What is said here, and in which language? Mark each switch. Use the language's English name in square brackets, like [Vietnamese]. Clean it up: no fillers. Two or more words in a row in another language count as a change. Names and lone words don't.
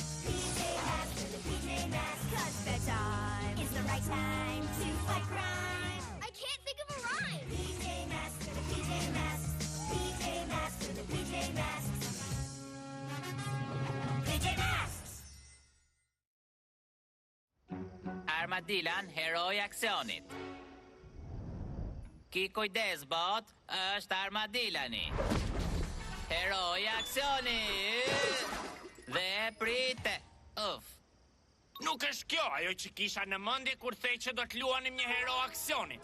[English] PJ Masks for the PJ Masks. 'Cause bedtime is the right time to fight crime. I can't think of a rhyme. PJ Masks for the PJ Masks. PJ Masks for the PJ Masks. PJ Masks. [Albanian] Armadillan, heroi aksionit. Ki kujdes, bot, është Armadillani. Heroi aksionit. Dhe prite. Nuk është kjo ajo që kisha në mendje kur thej që do të luanim një hero aksioni.